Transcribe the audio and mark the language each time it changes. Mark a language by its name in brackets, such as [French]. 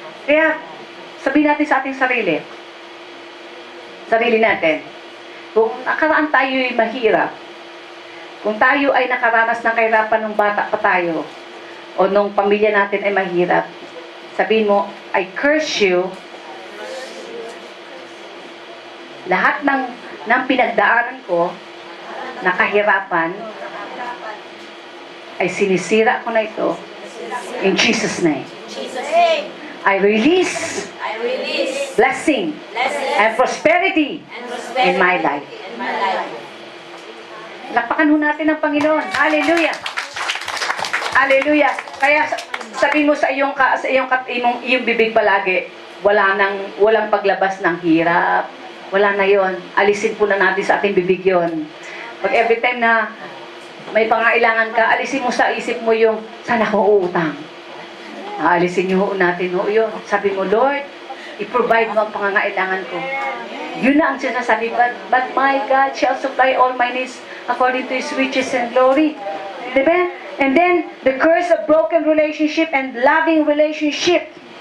[Filipino] Kaya, sabihin natin sa ating sarili natin, kung nakaraan tayo ay mahirap, kung tayo ay nakaranas ng kahirapan ng bata pa tayo, o nung pamilya natin ay mahirap, sabihin mo, [English] I curse you, [Filipino] lahat ng pinagdaanan ko, na kahirapan, ay sinisira ko na ito, [English] in Jesus' name. I release blessing and prosperity in my life. [Filipino] Lakpakan ho natin ang Panginoon. Hallelujah. Hallelujah. Kaya sabihin mo sa iyong bibig palagi, walang paglabas ng hirap. Wala na yon. Alisin po na natin sa ating bibig yon. Pag every time na may pangailangan ka, alisin mo sa isip mo yung, sana ko uutang. Alisin nyo natin yun. Sabi mo, Lord, i-provide mo ang pangangailangan ko. Yun na ang sinasabi, [English] but my God shall supply all my needs according to His riches and glory. Diba? And then, the curse of broken relationship and loving relationship.